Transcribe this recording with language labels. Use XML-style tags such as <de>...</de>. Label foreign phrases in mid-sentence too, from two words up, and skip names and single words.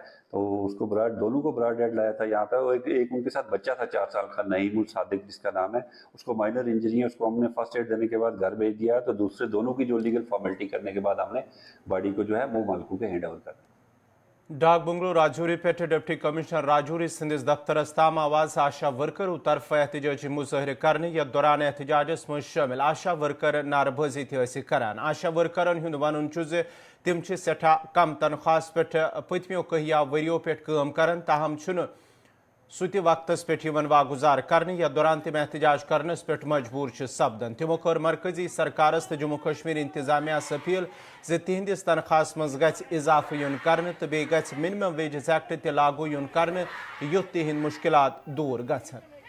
<hi>तो उसको दोनों को</hi> <en>brought dead</en> <hi>लाया था यहाँ पे। एक उनके साथ बच्चा था 4 साल का, नईमुल सादिक जिसका नाम है, उसको</hi> <en>minor injury</en> <hi>है, उसको हमने</hi> <en>first aid</en> <hi>देने के बाद घर भेज दिया। तो दूसरे दोनों की जो</hi> <en>legal formality</en> <hi>करने के बाद हमने बॉडी को जो है वो मालिकों के</hi> <en>hand over</en> <hi>कर दिया।</hi> <ks>डाक बंगलो राजौरी पे डिप्टी कमिश्नर राजौरी सिंदिस दफ्तरस ताम आवाज आशा वर्कर तरफ एहतजाजी मुजाहरे करने यथ दौरान एहतजाजस मज शामिल आशा वर्कर नारबजी करान। आशा वर्करन हुंद वनुन तिम सठा कम तनख्वाहस पे पतमियों कहिया वरियों पे काम करन, ताहम सह वक्तस पे वागुजार करने यथ दौरान तिम एहतजाज करनस पे मजबूर सपदन। तिमो कर मरकजी सरकारस तो जम्मू कश्मीर इंतजामियास अपील जे तिहंदिस तनख्वाहस मज गछ इजाफे युन करने तो बे गछ मिनिमम वेजेस एक्ट ते लागू युन करने युथ तिहिंद मुश्किलात दूर गछन।</ks>